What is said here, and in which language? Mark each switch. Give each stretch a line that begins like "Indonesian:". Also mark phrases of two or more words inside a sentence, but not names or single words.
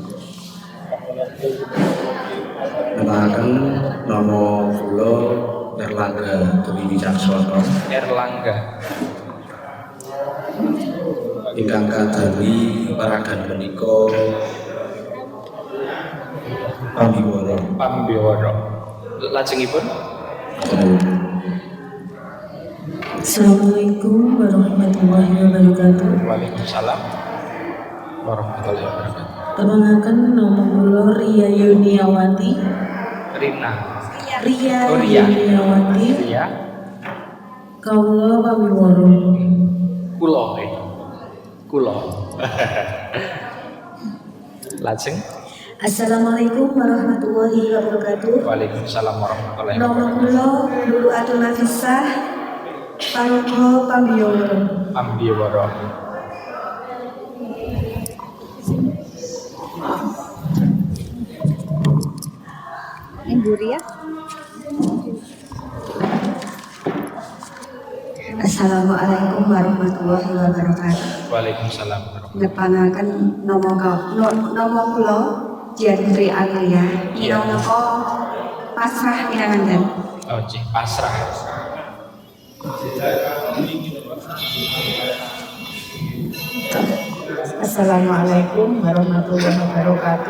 Javanese: Nepangaken nama kula Erlangga Dwi Wicaksono Erlangga ingkang kadami paragan menika pambiwara. pambiyantu. Lajengipun
Arabic: السلام عليكم ورحمة الله وبركاته. وعليكم السلام ورحمة الله وبركاته.
Javanese: Nepangaken nama kula Ria Yuniawati. Rina Ria Oh, Ria. Yuniawati. Ria Kawula pambiwara. Kulo Lajeng
Arabic: السلام عليكم ورحمة الله وبركاته. وعليكم السلام ورحمة الله
Javanese: Nama
Arabic: wabarakatuh.
Javanese: kula Lulu Atul Nafisah. Paraga pambiyantu. Pambiyantu. Inguria.
Arabic: السلام عليكم ورحمة الله وبركاته. وعليكم السلام ورحمة الله
Javanese: Nepangaken nama kula Diandri Amelia minangka pasrah pinanganten. wabarakatuh. Pasrah.
Arabic: السلام عليكم ورحمة الله وبركاته.